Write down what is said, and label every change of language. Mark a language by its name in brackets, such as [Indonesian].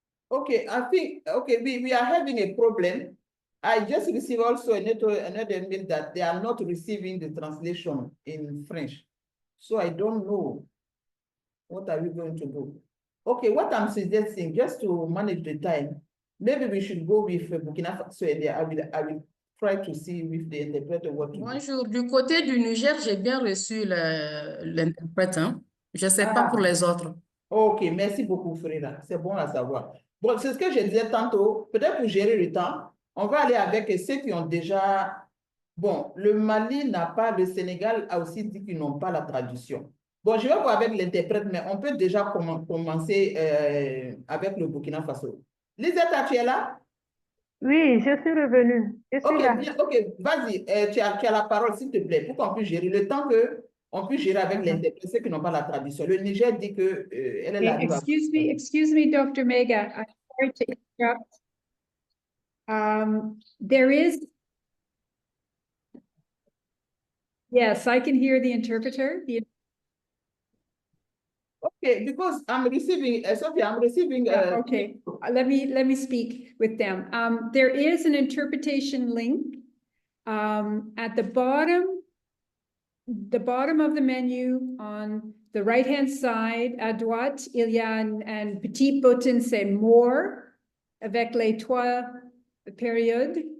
[English] Okay, I think, okay, we are having a problem. I just received also another mail that they are not receiving the translation in French. So I don't know. What are we going to do? Okay, what I'm suggesting, just to manage the time, maybe we should go with Burkina Faso. I will try to see with the interpreter what to do. [French] Bonjour, du côté du Niger, j'ai bien reçu l'interprète, hein. Je ne sais pas pour les autres. Ok, merci beaucoup, Frida. C'est bon à savoir. Bon, c'est ce que je disais tantôt. Peut-être pour gérer le temps, on va aller avec ceux qui ont déjà... Bon, le Mali n'a pas, le Sénégal a aussi dit qu'ils n'ont pas la traduction. Bon, je vais voir avec l'interprète, mais on peut déjà commencer avec le Burkina Faso. Lisetta, tu es là? Oui, je suis revenue. Je suis là. Bien, ok, vas-y, tu as la parole, s'il te plaît, pour qu'on puisse gérer le temps qu'on puisse gérer avec l'interprète, ceux qui n'ont pas la traduction. Le Niger dit que elle est là. [English] Excuse me, Dr. Mega. I'm sorry to interrupt. There is. Yes, I can hear the interpreter. Ok, Okay, because I'm receiving, Sophia, I'm receiving. Okay, let me speak with them. There is an interpretation link at the bottom of the menu on the right-hand side, [French] à droite, il y a un petit button, c'est more, avec les trois périodes.